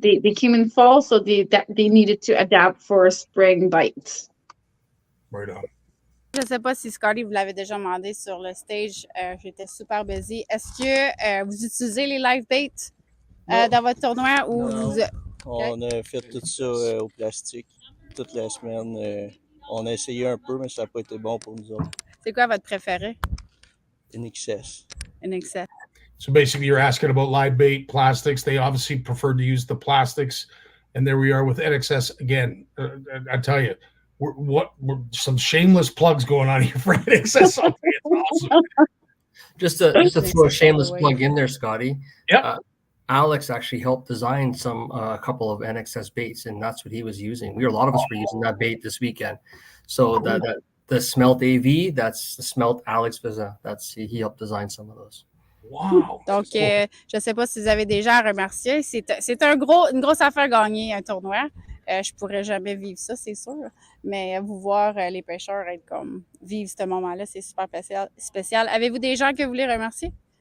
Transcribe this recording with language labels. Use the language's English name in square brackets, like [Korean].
[English] They came in fall, so they needed to adapt for a spring bite. Right on. [French] je ne sais pas si Scottie vous l'avez déjà demandé sur le stage. J'étais [English] super busy. [French] Est-ce que vous utilisez les [English] live baits [French] dans votre tournoi ou Non. vous... On a fait tout ça au plastique toute la semaine. On a essayé un peu, mais ça n'a pas été bon pour nous autres. C'est quoi votre préféré? NXS. NXS. [English] So basically, you're asking about live bait plastics. They obviously preferred to use the plastics, and there we are with NXS again. I tell you, we're some shameless plugs going on here for NXS. It's awesome. Just to throw a shameless plug in there, Scottie. Yeah. Alex actually helped design a couple of NXS baits, and that's what he was using. A lot of us were using that bait this weekend. So the Smelt AV, that's the Smelt Alex Visa. He helped design some of those. Wow. [French] Donc, je ne sais pas si vous avez des gens à remercier. C'est une grosse affaire gagner un tournoi. Je pourrais jamais vivre ça, c'est sûr. Mais vous voir les pêcheurs être comme vivre ce moment-là, c'est super spécial. Avez-vous des gens que vous voulez remercier?